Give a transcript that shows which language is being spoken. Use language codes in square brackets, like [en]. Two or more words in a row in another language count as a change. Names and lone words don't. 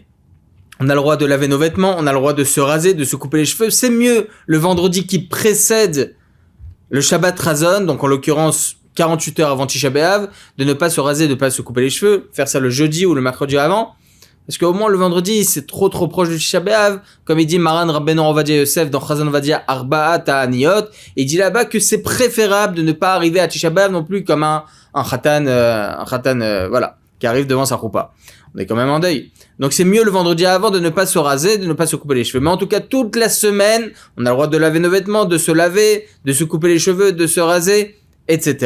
[fr] On a le droit de laver nos vêtements, on a le droit de se raser, de se couper les cheveux. C'est mieux le vendredi qui précède le Shabbat Chazon, donc en l'occurrence 48 heures avant Tisha B'Av, de ne pas se raser, de ne pas se couper les cheveux, faire ça le jeudi ou le mercredi avant, parce qu'au moins le vendredi c'est trop proche de Tisha B'Av, comme il dit Maran Rabbeinu Ovadia Yosef dans Chazon Ovadia Arba'a Ta'aniyot, et il dit là-bas que c'est préférable de ne pas arriver à Tisha B'Av non plus comme un khatan, voilà, qui arrive devant sa choupa. On est quand même en deuil. Donc c'est mieux le vendredi avant de ne pas se raser, de ne pas se couper les cheveux. Mais en tout cas, toute la semaine, on a le droit de laver nos vêtements, de se laver, de se couper les cheveux, de se raser, etc.